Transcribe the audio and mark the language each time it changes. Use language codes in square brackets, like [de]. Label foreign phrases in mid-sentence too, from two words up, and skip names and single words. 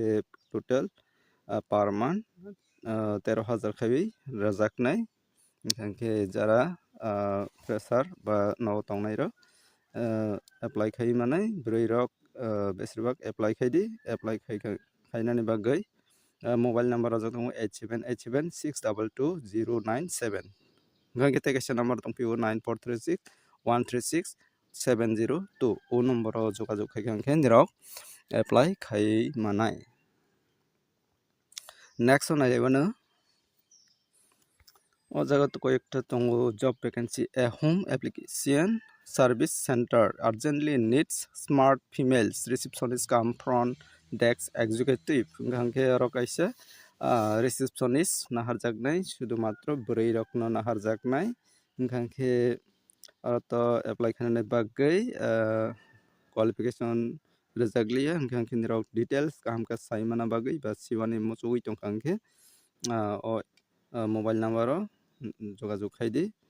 [en] total per month [trp] 13,000 khaibai rajaknai hingke jara fresher ba no tongnai rok apply khai manai boroi rok besibak apply khaidi apply khainani bagui [en] mobile number [trp] rok tongo 8787622097 hingke tekaisa number tongpio 9436136702 o number o jogajog khai hingke nirok apply khai manai [en] next on [trp] nailaibono o jaga to koyekta [en] tongo job vacancy a home application service center urgently needs smart females receptionist come front desk executive [trp] hingke aro kaisa receptionist naharjaknai [bn] শুধু মাত্র [trp] boroi rok no naharjaknai hingke aro to apply khainani bagui qualification rejakliya hingke nirok details kaham ke saimana bagui ba siwani muchugui tongkha hingke o [en] mobile number [trp] o jogajog khaidi